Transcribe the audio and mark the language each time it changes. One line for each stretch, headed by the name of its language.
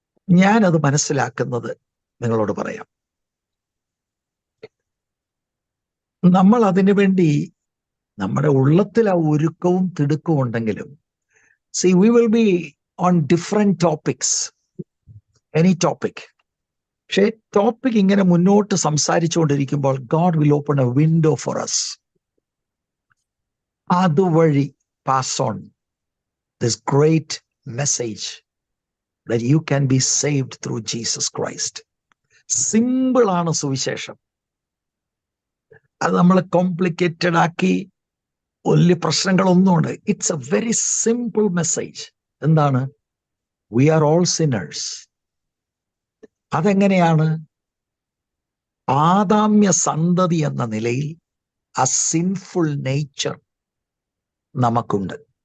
Malayalam: ഞാനത് മനസ്സിലാക്കുന്നത് നിങ്ങളോട് പറയാം. നമ്മൾ അതിനു വേണ്ടി നമ്മുടെ ഉള്ളത്തിൽ ആ ഒരുക്കവും തിടുക്കവും ഉണ്ടെങ്കിലും,
English: see, we will be on different topics, any topic.
Malayalam: പക്ഷേ ടോപ്പിക് ഇങ്ങനെ മുന്നോട്ട് സംസാരിച്ചുകൊണ്ടിരിക്കുമ്പോൾ
English: God will open a window for us. അതുവഴി pass on this great message that you can be saved through Jesus Christ.
Malayalam: Simple ആണ് സുവിശേഷം. അത് നമ്മൾ complicated ആക്കി വലിയ പ്രശ്നങ്ങളൊന്നുമുണ്ട്.
English: It's a very simple message.
Malayalam: എന്താണ്?
English: We are all sinners.
Malayalam: അതെങ്ങനെയാണ്? ആദാമ്യ സന്തതി എന്ന നിലയിൽ ആ സിൻഫുൾ നേച്ചർ നമുക്കുണ്ട്.